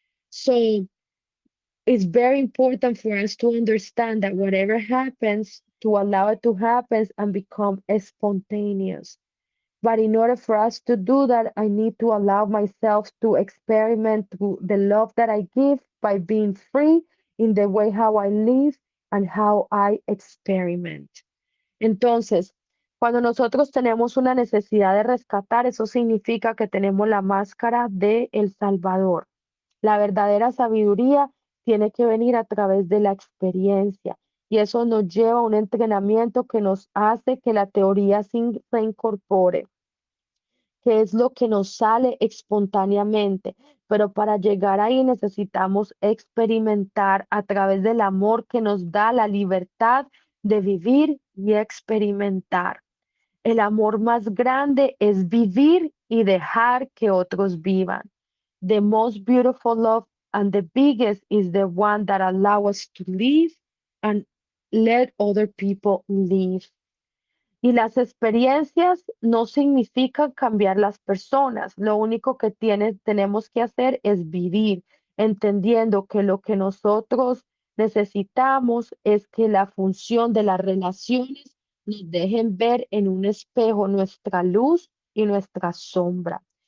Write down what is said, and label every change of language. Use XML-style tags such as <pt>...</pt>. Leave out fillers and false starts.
<en>So it's very important for us to understand that whatever happens, to allow it to happen and become spontaneous. But in order for us to do that, I need to allow myself to experiment through the love that I give by being free in the way how I live and how I experiment.</en> <es>Entonces, cuando nosotros tenemos una necesidad de rescatar, eso significa que tenemos la máscara de El Salvador. La verdadera sabiduría tiene que venir a través de la experiencia y eso nos lleva a un entrenamiento que nos hace que la teoría se incorpore, que es lo que nos sale espontáneamente. Pero para llegar ahí necesitamos experimentar a través del amor que nos da la libertad de vivir y experimentar. El amor más grande es vivir y dejar que otros vivan.</es> <en>The most beautiful love and the biggest is the one that allows us to live and let other people live.</en> <es>Y las experiencias no significan cambiar las personas. Lo único que tenemos que hacer es vivir, entendiendo que lo que nosotros necesitamos es que la función de las relaciones nos dejen ver en un espejo nuestra luz y nuestra sombra.</es>